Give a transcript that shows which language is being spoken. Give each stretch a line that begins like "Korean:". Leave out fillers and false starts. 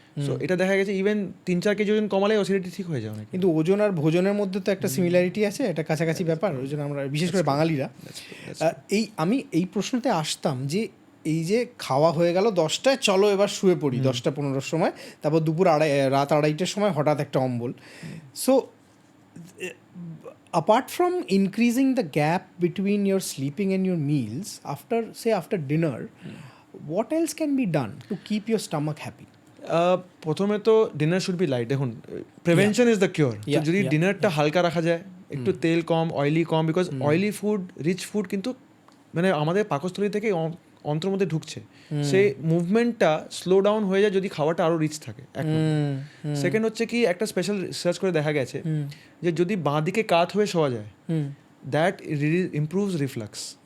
Bangla: So এটা দেখা গেছে ইভেন 3-4 কেজি ওজন কমালে অ্যাসিডিটি ঠিক হয়ে যায় অনেক। কিন্তু ওজন আর ভোজনের মধ্যে তো একটা সিমিলারিটি আছে, এটা কাছাকাছি ব্যাপার। ওই জন্য আমরা বিশেষ করে বাঙালিরা আমি এই প্রশ্নতে আসতাম যে এই যে খাওয়া হয়ে গেল 10টায়, চলো এবার শুয়ে পড়ি 10টা-15টার সময়, তারপর দুপুর রাত 2:30টার সময় হঠাৎ একটা অম্বল।
English: So apart from increasing the gap between your sleeping and your meals after dinner, what else can be done to keep your stomach happy?
Bangla: প্রথমে তো
English: Dinner should be light.
Bangla: দেখুন,
English: Prevention is the cure.
Bangla: যদি ডিনারটা হালকা রাখা যায়, একটু তেল কম, oily com, because oily food, rich food কিন্তু মানে আমাদের পাকস্থলী থেকে অন্ত্রের মধ্যে ঢুকছে, সেই মুভমেন্টটা স্লো ডাউন হয়ে যায় যদি খাওয়াটা আরও রিচ থাকে। সেকেন্ড হচ্ছে কি, একটা স্পেশাল রিসার্চ করে দেখা গেছে যে যদি বাঁ দিকে কাত হয়ে শোয়া যায়,
English: That improves reflux.